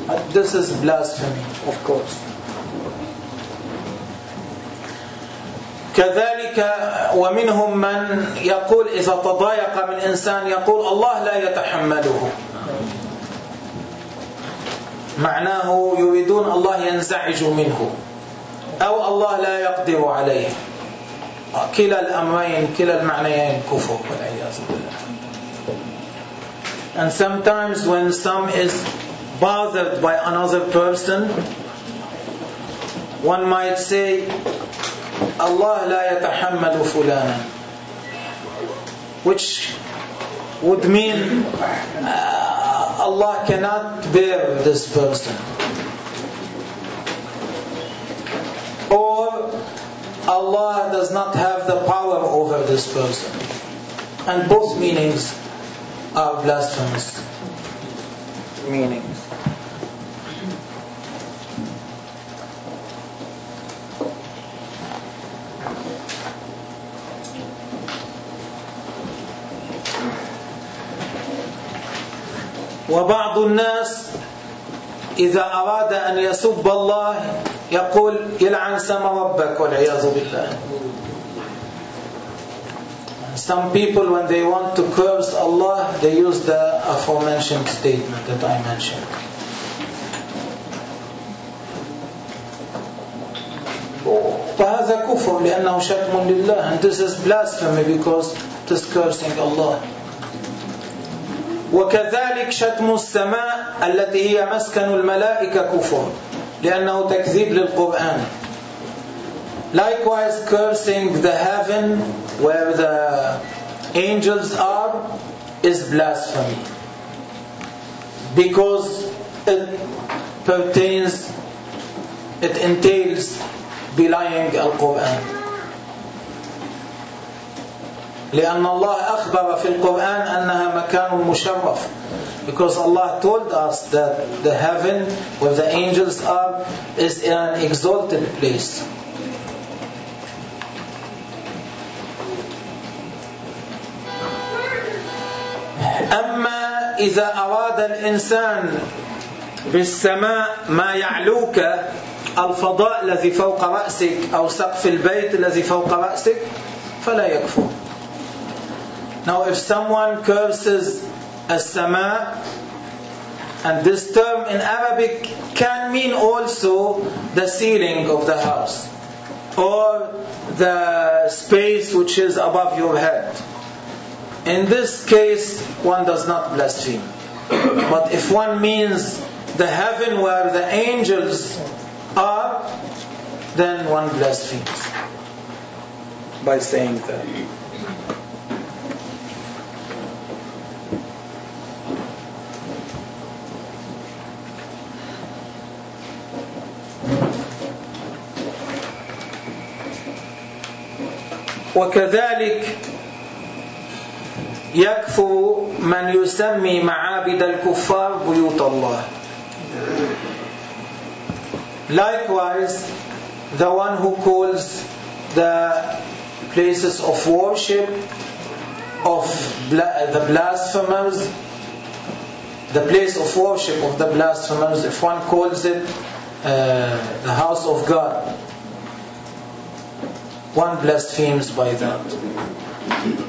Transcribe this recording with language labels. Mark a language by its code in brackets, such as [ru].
[en] This is blasphemy of course. [ar] كذلك ومنهم من يقول إذا تضايق من إنسان يقول الله لا يتحمله, معناه يريدون الله ينزعج منه أو الله لا يقدر عليه. كلا الأمرين كلا المعنيين كفر والعياذ بالله. [en] And sometimes when some is bothered by another person, one might say, [ar] Allah la yatahammalu fulana, [en] which would mean Allah cannot bear this person. Or Allah does not have the power over this person. And both meanings are blasphemous meanings. [ar] وبعض الناس إذا أراد أن يسب الله يقول يلعن سما ربك والعياذ بالله. [en] Some people when they want to curse Allah they use the aforementioned statement that I mentioned. [ar] فهذا كفر لأنه شتم لله. [en] And this is blasphemy because it is cursing Allah. [ar] وكذلك شتم السماء التي هي مسكن الملائكة كفر لأنه تكذيب للقرآن. [en] Likewise cursing the heaven where the angels are is blasphemy because it pertains, it entails belying القرآن. [ar] لأن الله أخبر في القرآن أنها مكان مشرف. [en] Because Allah told us that the heaven where the angels are is an exalted place. [ar] أما إذا أراد الإنسان بالسماء ما يعلوك الفضاء الذي فوق رأسك أو سقف البيت الذي فوق رأسك فلا يكفر. [en] Now if someone curses as-sama, and this term in Arabic can mean also the ceiling of the house or the space which is above your head. In this case, one does not blaspheme. But if one means the heaven where the angels are, then one blasphemes by saying that. [ar] وكذلك يكفر من يسمي معابد الكفار بيوت الله. [en] Likewise, the one who calls the places of worship of the blasphemers, the place of worship of the blasphemers, if one calls it the house of God, one blasphemes by that.